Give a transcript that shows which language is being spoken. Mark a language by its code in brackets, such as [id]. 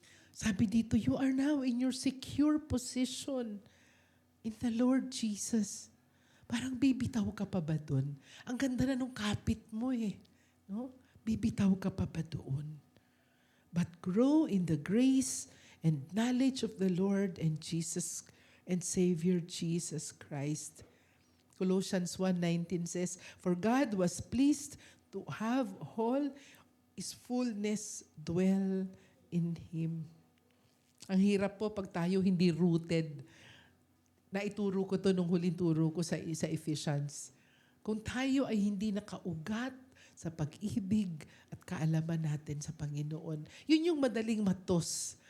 [tl] Sabi dito, [en] you are now in your secure position in the Lord Jesus. [tl] Parang bibitaw ka pa ba doon? Ang ganda na nung kapit mo eh. No? Bibitaw ka pa ba doon? [en] But grow in the grace and knowledge of the Lord and Jesus and Savior Jesus Christ. Colossians 1:19 says, for God was pleased to have all His fullness dwell in Him. [tl] Ang hirap po pag tayo hindi rooted. Naituro ko to nung huling turo ko sa Ephesians. Kung tayo ay hindi nakaugat sa pag-ibig at kaalaman natin sa Panginoon, yun yung madaling matos.